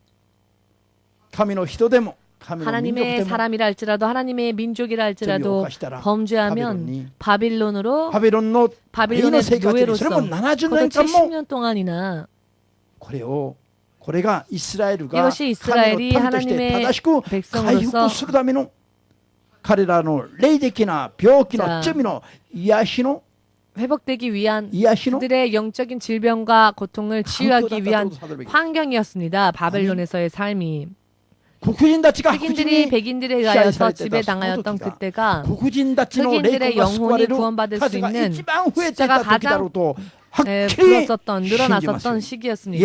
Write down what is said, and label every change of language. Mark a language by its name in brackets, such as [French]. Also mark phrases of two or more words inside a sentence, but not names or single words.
[Korean] 하나님의 사람이라 할지라도 하나님의 민족이라 할지라도 범죄하면 바빌론의 노예로서 거듭 70년 동안이나 이것이 이스라엘이 하나님의 백성으로서 [Japanese] 彼らの霊的な病気の罪の癒しの [Korean] 회복되기 위한 그들의 영적인 질병과 고통을 치유하기 위한 환경이었습니다. 바벨론에서의 삶이 흑인들이 백인들에 의하여서 지배당하였던 그때가 흑인들의 영혼이 구원받을 수 있는 숫자가 가장 늘어났었던 시기였습니다.